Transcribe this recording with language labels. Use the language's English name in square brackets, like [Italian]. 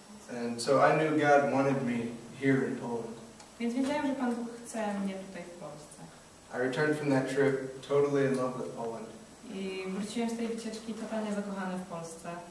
[English] And so I knew God wanted me here in Poland. [Polish] Więc wiedziałem, że Pan Bóg chce mnie tutaj w Polsce. [English] I returned from that trip totally in love with Poland. [Polish] I wróciłem z tej wycieczki totalnie zakochany w Polsce.